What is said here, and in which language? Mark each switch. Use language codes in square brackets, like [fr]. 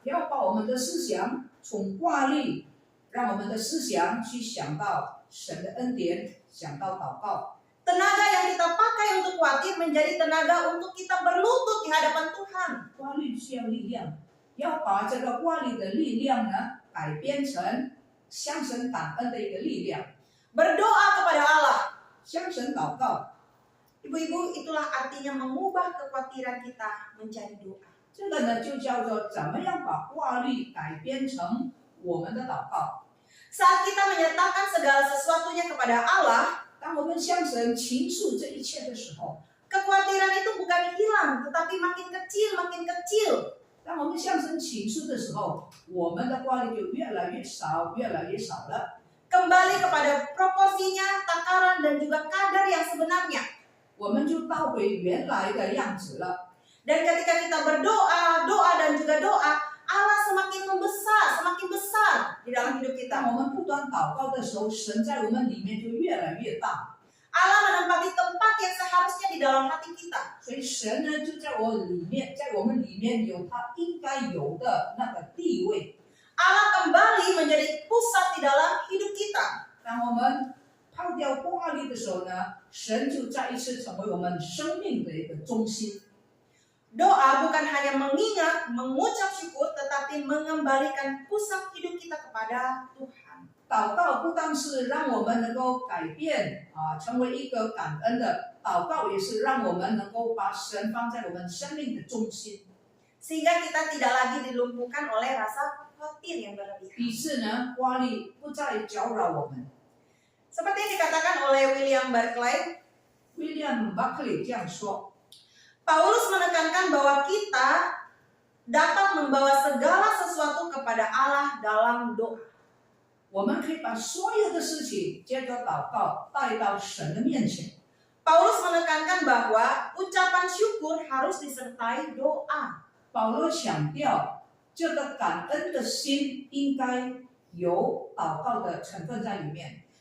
[zh] 要把我们的思想从挂虑，让我们的思想去想到神的恩典，想到祷告。 [id] Tenaga yang kita pakai untuk khawatir menjadi tenaga untuk kita berlutut di hadapan Tuhan. [zh] 挂虑需要力量，要把这个挂虑的力量呢，改编成向神感恩的一个力量， [id] Berdoa kepada Allah. [zh] 向神祷告。 [id] Ibu-ibu, itulah artinya mengubah kekhawatiran kita menjadi doa. [zh] 这个呢，就叫做怎么样把挂虑改编成我们的祷告。 [id] Saat kita menyatakan segala sesuatunya kepada Allah, [zh] 当我们向神倾诉这一切的时候， [id] kekhawatiran itu bukan hilang, tetapi makin kecil. [zh] 当我们向神倾诉的时候，我们的挂虑就越来越少，越来越少了。 [id] Kembali kepada proporsinya, takaran, dan juga kadar yang sebenarnya. [zh] 我们就倒回原来的样子了。 [id] Dan ketika kita berdoa, dan juga doa, Allah semakin besar di dalam hidup [zh] 当 [id] kita. [zh] 我们不断祷告的时候，神在我们里面就越来越大。 [id] Allah menempati tempat yang seharusnya di dalam hati kita. [zh] 所以神呢，就在我们里面有他应该有的那个地位。 [id] Allah kembali menjadi pusat di dalam hidup kita. [zh] 当我们抛掉挂虑的时候呢，神就再一次成为我们生命的一个中心。 [id] Doa bukan hanya mengingat, mengucap syukur, tetapi mengembalikan pusat hidup kita kepada Tuhan. [zh] 祷告不单是让我们能够改变成为一个感恩的，祷告也是让我们能够把神放在我们生命的中心， [id] Sehingga kita tidak lagi dilumpuhkan oleh rasa khawatir yang berlebihan. [zh] 以致呢压力不再搅扰我们。 [id] Seperti yang dikatakan oleh William Barclay, [zh] William Buckley 这样说， [id] Paulus menekankan bahwa kita dapat membawa segala sesuatu kepada Allah dalam doa. [zh] 我们可以把所有的事情借着祷告带到神的面前。 [id] Paulus menekankan bahwa ucapan syukur harus disertai doa. [zh] 保罗强调，这个感恩的心应该有祷告的成分在里面。